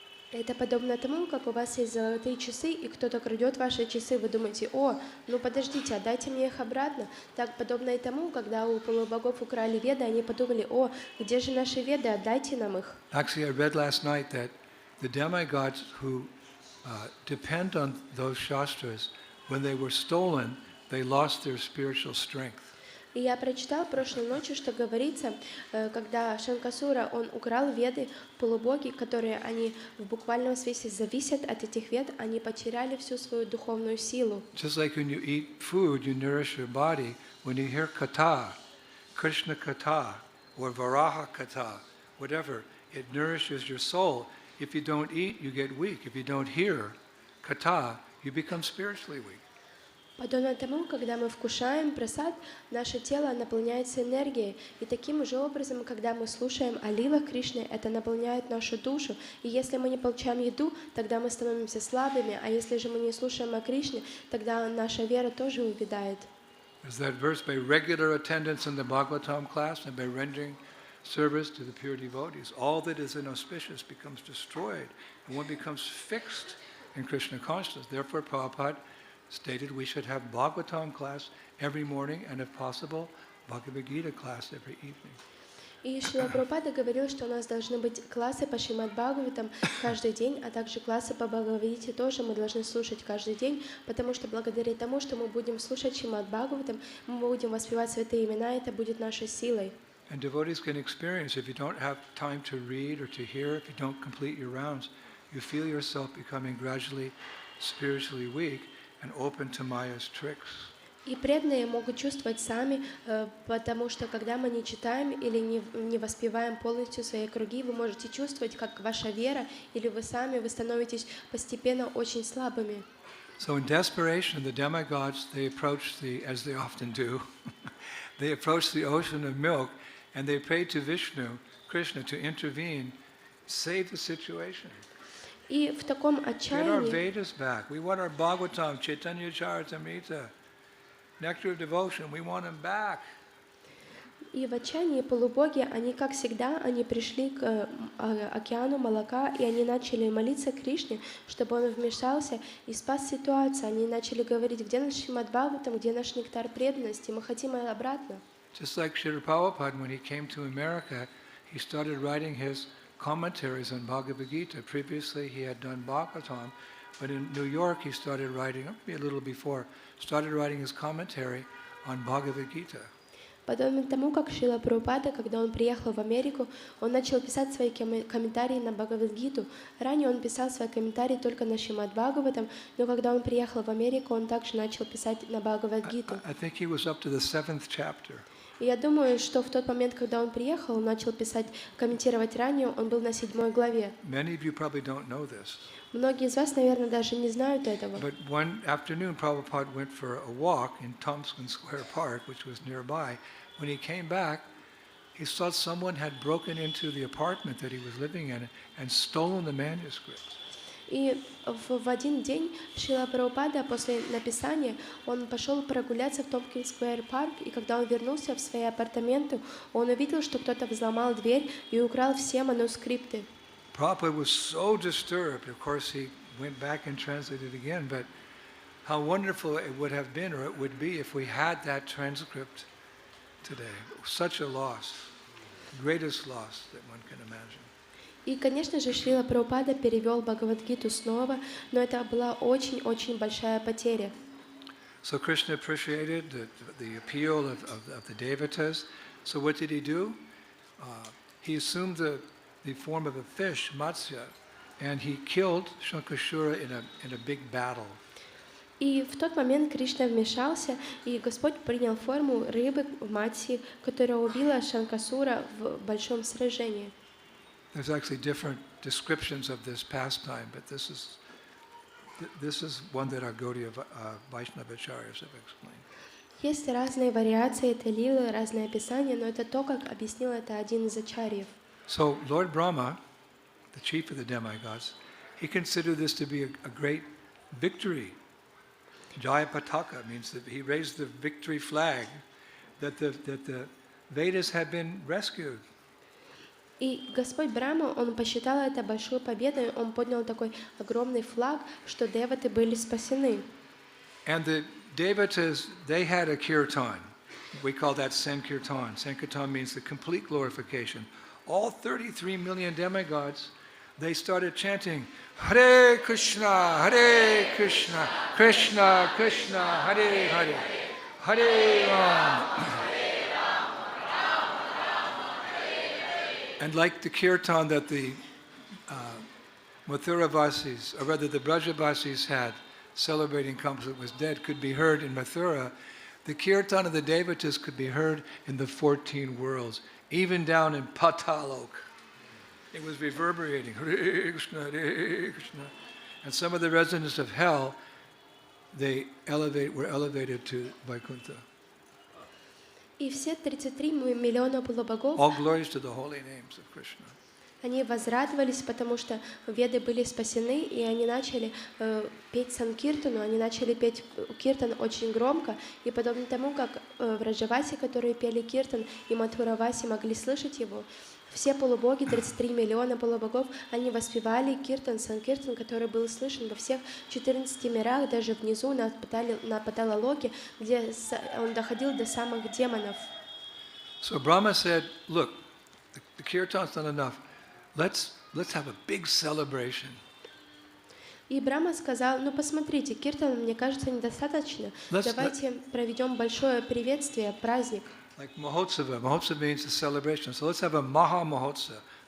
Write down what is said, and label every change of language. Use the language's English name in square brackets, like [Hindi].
[Russian] Это подобно тому, как у вас есть золотые часы, и кто-то крадет ваши часы, вы думаете: о, ну подождите, отдайте мне их обратно. Так подобно и тому, когда у полубогов украли Веды, они подумали: о, где же наши Веды, отдайте нам их. [English] Actually, I read last night that the demigods who depend on those shastras, when they were stolen, they lost their spiritual strength. [Russian] И я прочитал прошлой ночью, что говорится, когда Шанкасура, он украл Веды, полубоги, которые они в буквальном смысле зависят от этих Вед, они потеряли всю свою духовную силу. [English] Just like when you eat food, you nourish your body. When you hear katha, Krishna katha, or Varaha Ghat, whatever, it nourishes your soul. If you don't eat, you get weak. If you don't hear katha, you become spiritually weak. [Russian] Подобно тому, когда мы вкушаем прасад, наше тело наполняется энергией. И таким же образом, когда мы слушаем о лилах Кришны, это наполняет нашу душу. И если мы не получаем еду, тогда мы становимся слабыми. А если же мы не слушаем о Кришне, тогда наша вера тоже увядает. [English] There's that verse, by regular attendance in the Bhagavatam class and by rendering service to the pure devotees, all that is inauspicious becomes destroyed, and one becomes fixed in Krishna consciousness. Therefore, Prabhupada stated we should have Bhagavatam class every morning and, if possible, Bhagavad Gita class every evening. [Russian] И Шрила Прабхупада говорил, что у нас должны быть классы по Шримад Бхагаватам каждый день, а также классы по Бхагавадгите тоже мы должны слушать каждый день, потому что благодаря тому, что мы будем слушать Шримад Бхагаватам, мы будем воспевать святые имена, это будет нашей силой. [English] And devotees can experience, if you don't have time to read or to hear, if you don't complete your rounds, you feel yourself becoming gradually spiritually weak and open to Maya's tricks. [Russian] И преданные могут чувствовать сами, потому что когда мы не читаем или не воспеваем полностью свои круги, вы можете чувствовать, как ваша вера или вы сами, вы становитесь постепенно очень слабыми. [English] So in desperation, the demigods, they approach as they often do, they approach the ocean of milk and they pray to Vishnu, Krishna, to intervene, save the situation. [Russian] И в таком [English] Get our [Russian] отчаянии, [English] Vedas back. We want our Bhagavatam, Chaitanya Charitamrita, nectar of devotion. We want them back. [Russian] и в отчаянии полубоги, они, как всегда, они пришли к океану молока, и они начали молиться Кришне, чтобы он вмешался и спас ситуацию. Они начали говорить: где наш Шримад Бхагаватам, где наш нектар преданности, мы хотим обратно. [English] Just like Srila Prabhupada, when he came to America, he started writing his commentaries on Bhagavad Gita. Previously, he had done Bhagavatam, but in New York, he started writing, maybe a little before, started writing his commentary on Bhagavad Gita. [Russian] Подобно тому, как Шрила Прабхупада, когда он приехал в Америку, он начал писать свои комментарии на Бхагавад-гиту. Ранее он писал свои комментарии только на Шримад Бхагаватам, но когда он приехал в Америку, он также начал писать на Бхагавад-гиту. [English] I think he was up to the 7th chapter. [Russian] И я думаю, что в тот момент, когда он приехал, он начал писать, комментировать ранее, он был на 7 главе. [English] Many of you probably don't know this. [Russian] Многие из вас, наверное, даже не знают этого. [English] But one afternoon, Prabhupada went for a walk in Tompkins Square Park, which was nearby. When he came back, he saw someone had broken into the apartment that he was living in and stolen the manuscript. [Russian] И в один день Шрила Прабхупада после написания, он пошел прогуляться в Томпкинс-сквер парк, и когда он вернулся в свои апартаменты, он увидел, что кто-то взломал дверь и украл все манускрипты. [English] Prabhupada was so disturbed. Of course, he went back and translated again, but how wonderful it would have been, or it would be, if we had that transcript today. Such a loss, greatest loss that one can imagine. [Russian] И, конечно же, Шрила Прабхупада перевел Бхагавад-гиту снова, но это была очень-очень большая потеря. [English] So Krishna appreciated the appeal of the devotees. So what did he do? He assumed the form of a fish, Matsya, and he killed Shankashura in a big battle. [Russian] И в тот момент Кришна вмешался, и Господь принял форму рыбы Матси, которая убила Шанкасура в большом сражении. [English] There's actually different descriptions of this pastime, but this is one that our Gaudiya Vaishnava Acharyas have explained. [Russian] Есть разные вариации этой лилы, разные описания, но это то, как объяснил это один из ачарьев. [English] So Lord Brahma, the chief of the demigods, he considered this to be a great victory. Jaya Pataka means that he raised the victory flag, that the Vedas had been rescued. [Russian] И Господь Брахма, он посчитал это большой победой, он поднял такой огромный флаг, что деваты были спасены. [English] And the devatas, they had a kirtan. We call that Sankirtan. Sankirtan means the complete glorification. All 33 million demigods, they started chanting, Hare Krishna, Krishna Krishna, Hare Hare, Hare Ram. And like the kirtan that the Mathuravasis, or rather the Brajavasis had, celebrating Kamsa was dead, could be heard in Mathura, the kirtan of the devatas could be heard in the 14 worlds, even down in Patalok. It was reverberating, Hare Krishna, Hare Krishna. And some of the residents of hell, were elevated to Vaikuntha. [Russian] И все 33 миллиона полубогов, [English] All glories to the holy names of Krishna. [Russian] они возрадовались, потому что веды были спасены, и они начали петь санкиртану, они начали петь киртан очень громко, и подобно тому, как Враджаваси, которые пели киртан, и Матхураваси могли слышать его, все полубоги, 33 миллиона полубогов, они воспевали киртан, санкиртан, который был слышен во всех 14 мирах, даже внизу на Паталалоке, где он доходил до самых демонов. [English] So Brahma said, look, the kirtan's not enough. Let's have a big celebration. [Russian] И Брахма сказал, ну посмотрите, киртан, мне кажется, недостаточно. Давайте проведем большое приветствие, праздник. [English] Like Mahotsava. Mahotsava means a celebration. So let's have a Maha Mahotsava.